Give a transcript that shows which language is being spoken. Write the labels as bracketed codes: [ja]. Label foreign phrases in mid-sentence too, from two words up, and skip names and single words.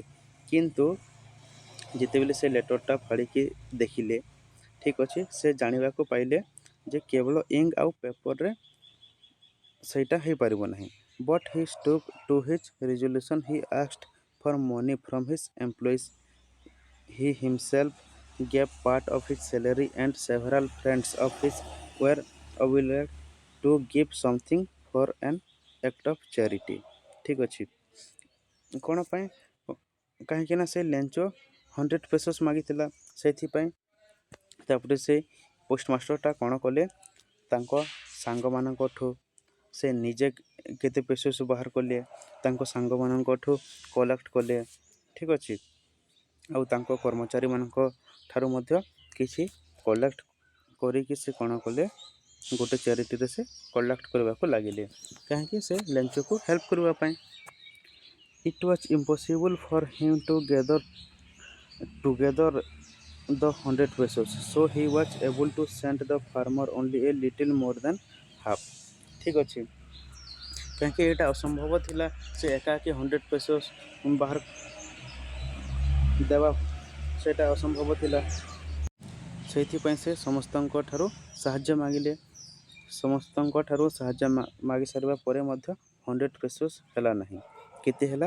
[or] କିନ୍ତୁ ଯେତେବେଳେ ସେ ଲେଟରଟା ଫାଡ଼ିକି ଦେଖିଲେ, ଠିକ୍ ଅଛି, ସେ ଜାଣିବାକୁ ପାଇଲେ ଯେ କେବଳ ଇଙ୍କ ଆଉ ପେପରରେ ସେଇଟା ହେଇପାରିବ ନାହିଁ। [en] But he stuck to his resolution. He asked for money from his employees. He himself gave part of his salary, and several friends of his were obliged to give something for an act of charity। [or] ଠିକ୍ ଅଛି। କ'ଣ ପାଇଁ? କାହିଁକିନା ସେ ଲେଞ୍ଚ 100 pesos ମାଗିଥିଲା, ସେଥିପାଇଁ। ତାପରେ ସେ ପୋଷ୍ଟମାଷ୍ଟରଟା କ'ଣ କଲେ, ତାଙ୍କ ସାଙ୍ଗମାନଙ୍କଠୁ ସେ ନିଜେ କେତେ ପେସସ୍ ବାହାର କଲେ, ତାଙ୍କ ସାଙ୍ଗମାନଙ୍କଠୁ କଲେକ୍ଟ କଲେ। ଠିକ୍ ଅଛି। ଆଉ ତାଙ୍କ କର୍ମଚାରୀମାନଙ୍କ ଠାରୁ ମଧ୍ୟ କିଛି କଲେକ୍ଟ କରିକି ସେ କ'ଣ କଲେ, ଗୋଟେ ଚ୍ୟାରିଟିରେ ସେ କଲେକ୍ଟ କରିବାକୁ ଲାଗିଲେ। କାହିଁକି? ସେ ଲେଞ୍ଚକୁ ହେଲ୍ପ କରିବା ପାଇଁ। [en] it was impossible for him to gether together the 100 pesos, so he was able to send the farmer only a little more than half। [or] ଠିକ୍ ଅଛି। କାହିଁକି ଏଇଟା ଅସମ୍ଭବ ଥିଲା ସେ ଏକାକି 100 pesos ବାହାର ଦେବା, ସେଇଟା ଅସମ୍ଭବ ଥିଲା। ସେଇଥିପାଇଁ ସେ ସମସ୍ତଙ୍କ ଠାରୁ ସାହାଯ୍ୟ ମାଗିଲେ। ସମସ୍ତଙ୍କ ଠାରୁ ସାହାଯ୍ୟ ମାଗି ସାରିବା ପରେ ମଧ୍ୟ 100 pesos ହେଲା ନାହିଁ। କେତେ ହେଲା?